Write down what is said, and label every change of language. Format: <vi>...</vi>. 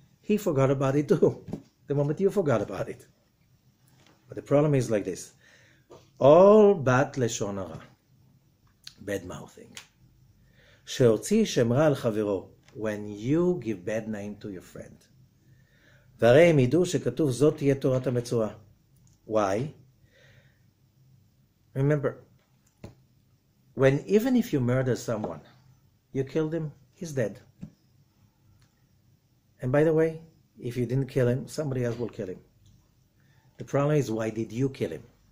<en>He forgot about it too. The moment you forgot about it. But the problem is like this. All bat לשון הרע. Bad mouthing.</en> <he>שהוציא שם רע על חברו.</he> <en>When you give bad name to your friend.</en> <he>והרי הם ידעו שכתוב זאת תהיה תורת המצורע.</he> <en>Why? Remember, even if you murder someone, you killed him, he's dead. And by the way, if you didn't kill him, somebody else will kill him. The problem is, why did you kill him?</en>